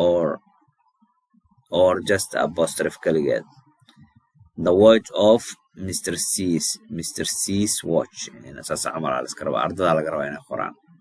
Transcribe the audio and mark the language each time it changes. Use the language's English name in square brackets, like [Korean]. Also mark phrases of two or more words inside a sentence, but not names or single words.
[English] or just apostrophe [Somali] kaligeed [English] the watch of Mr. C's watch [Somali] saas camal la iska rabaa ardada laga rabaa inay qoraan